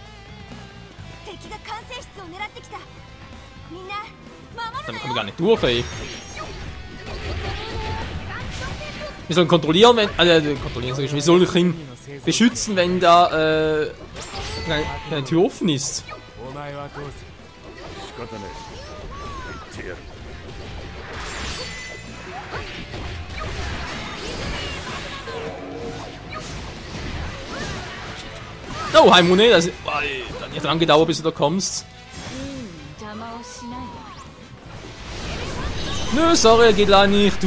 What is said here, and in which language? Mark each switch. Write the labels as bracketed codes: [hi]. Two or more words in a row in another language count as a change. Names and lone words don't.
[de] Damit kommen wir gar nicht durch, ey. Wir sollen kontrollieren, wenn... kontrollieren, sag ich. Wir sollen ihn beschützen, wenn da eine Tür offen ist. [ja] 仕方ねえ言ってやる [de] Oh, Heimune, das hat nicht lange gedauert, bis du da kommst. Nö, sorry, geht leider nicht.